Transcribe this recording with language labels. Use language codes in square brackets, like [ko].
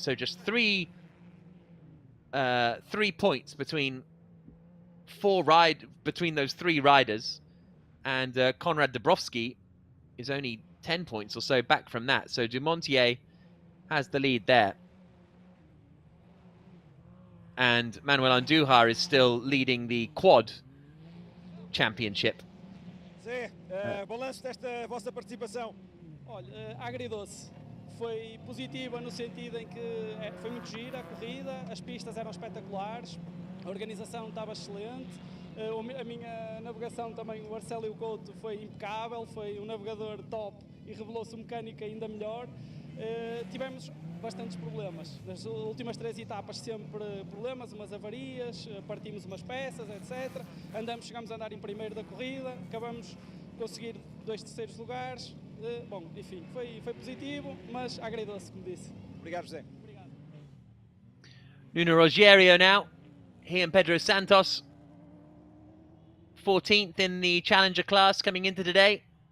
[en] So just three points between those three riders, and Konrad Dabrowski is only 10 points or so back from that. So Dumontier has the lead there. and Manuel Andújar is still leading the quad championship. [pt] Zé, balanço desta vossa participação. Olha, agridoce. Foi positiva no sentido em que foi muito gira a corrida, as pistas eram espetaculares, a organização estava excelente, a minha navegação também, o Arcélio Couto, foi impecável, foi um navegador top e revelou-se um mecânico ainda melhor. Tivemos bastantes problemas. Nas últimas 3 etapas sempre problemas, umas avarias, partimos umas peças, etc. Chegamos a andar em primeiro da corrida, acabamos de conseguir 2 terceiros lugares. Bom, enfim, foi positivo, mas agradou-se, como disse. Obrigado, José. Obrigado. [en] Nuno Rogério now, he and Pedro Santos, 14th in the Challenger class coming into today.